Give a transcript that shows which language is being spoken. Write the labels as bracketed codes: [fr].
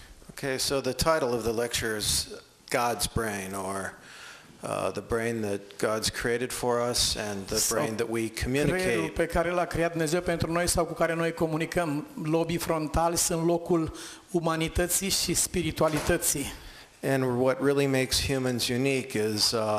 [en] Okay, so the title of the lecture is God's Brain, or the brain that God's created for us and the brain that we [ro] Creierul [en] communicate. [ro] pe care l-a creat Dumnezeu pentru noi sau cu care noi comunicăm. Lobii frontali sunt locul umanității și spiritualității. [en] And what really makes humans unique is